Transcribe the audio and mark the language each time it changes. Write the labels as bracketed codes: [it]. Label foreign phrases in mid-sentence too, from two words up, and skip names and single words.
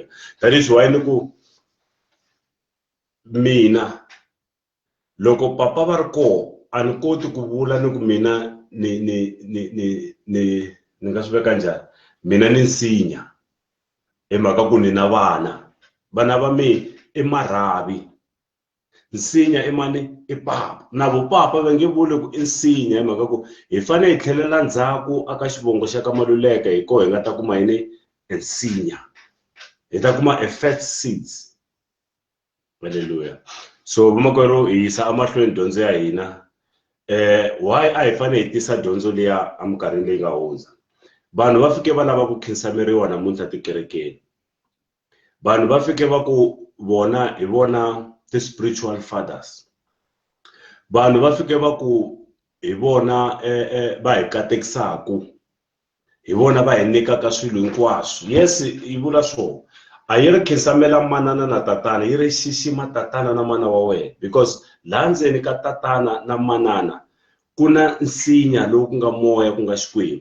[ts] Tanihi why ni ku mina loko papa va ri koho a ni koti ku vula ni ku mina ni nga swi veka njhani, mina ni nsinya hi mhaka ku ni na vana va mi i marhavi. Nsinya i mani? I papa. Na vo papa va nge vuli ku i nsinya hi mhaka ku hi fanele hi tlhelela ndzhaku aka xivongo xa ka Maluleke hi koho hi nga ta kuma yini nsinya, hi ta kuma [en] first seeds. [ts] Haleluya. So vamakwerhu hi yisa amahlweni dyondzo ya hina. Why a hi fanele hi tisa dyondzo liya eminkarhini leyi nga hundza? Vanhu va fike va lava ku khensameriwa namuntlha tikerekeni. Vanhu va fike va ku vona hi vona [en] the spiritual fathers. [ts] Vanhu va fike va ku hi vona va hi katekisaku, hi vona va hi nyikaka swilo hinkwaswo. Yes hi vula swona. A yi ri khensamela manana na tatana, yi ri xixima tatana na mana wa wena, because laha ndzeni ka tatana na manana ku na nsinya lowu ku nga moya ku nga Xikwembu.